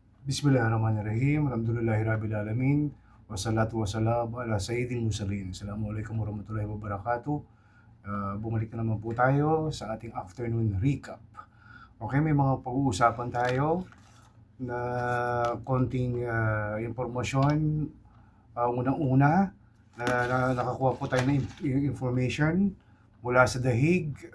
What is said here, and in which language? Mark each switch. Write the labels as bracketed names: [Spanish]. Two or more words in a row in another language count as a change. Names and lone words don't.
[Arabic] بسم الله الرحمن الرحيم الحمد لله رب العالمين والصلاة والسلام على سيد المرسلين. السلام عليكم ورحمة الله وبركاته. [Filipino] Bumalik na naman po tayo sa ating [English] afternoon recap. [Filipino] Okay, may mga pag-uusapan tayo na konting impormasyon. Unang-una, nakakuha po tayo ng information mula sa Dahig.